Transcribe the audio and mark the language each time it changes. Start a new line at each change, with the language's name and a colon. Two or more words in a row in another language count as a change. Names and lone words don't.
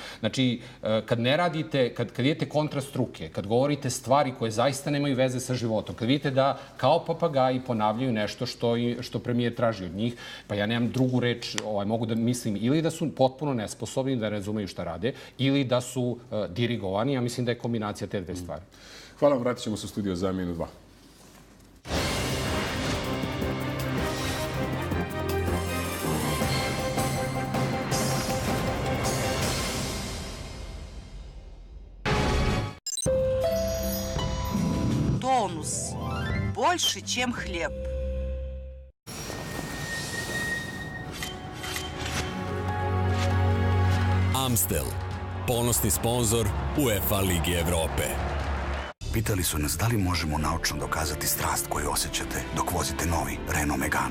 Serbian: Znači, kad ne radite, kad idete kontra struke, kad govorite stvari koje zaista nemaju veze sa životom, kad vidite da kao papagaji ponavljaju nešto što premijer traži od njih, pa ja nemam drugu reč, mogu da mislim ili da su potpuno nesposobni, da ne razumeju šta rade, ili da su dirigovani. Ja mislim da je kombinacija te dve stvari. Hvala vam, vratit ćemo se u studio za minut 2.
Russian: Тонус. Больше, чем хлеб.
Serbian: Amstel, ponosni sponzor UEFA Lige Evrope. Pitali su nas da li možemo naučno dokazati strast koju osjećate dok vozite novi Renault Megane.